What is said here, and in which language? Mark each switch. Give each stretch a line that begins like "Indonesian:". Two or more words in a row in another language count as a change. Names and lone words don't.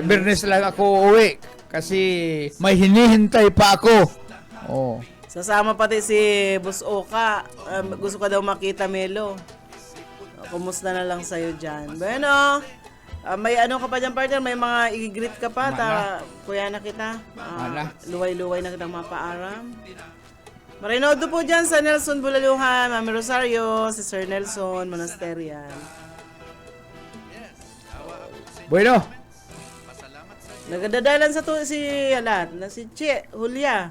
Filipino: Sa Biyernes lang ako uwi kasi may hinihintay pa ako. Oh. Sasama pati si Boss Oka. Gusto ka daw makita, Melo. Kumusta na lang sa'yo dyan.
Bikol: Bueno, may ka pa dyan, partner?
Filipino: May mga i-greet ka pa? Kuya na kita.
Bikol: Luway-luway na kitang mapaaram. Marinodo po dyan sa Nelson Bulaluhan, Mami Rosario, si Sir Nelson Monasterian. Bueno. Nagadadalan sa to si Che Julia.